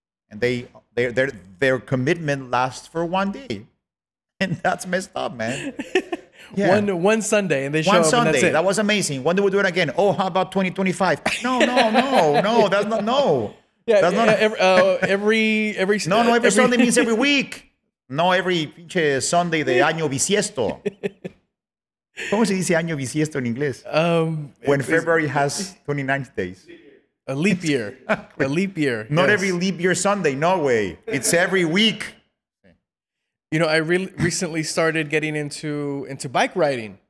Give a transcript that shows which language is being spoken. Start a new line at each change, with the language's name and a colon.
English: And their commitment lasts for one day. And that's messed up, man. Yeah. One Sunday, and they show up. One Sunday, and that's it. That was amazing. When do we do it again? Oh, how about 2025? No, that's not, no. Yeah, that's not every every Sunday means every week.
Spanish: No,
English: every pinche Sunday
Spanish: de año bisiesto. ¿Cómo se dice año bisiesto en inglés?
English: When February has 29 days. A leap year. A leap year. Not every leap year Sunday. No way. It's every week. I recently started getting into bike riding.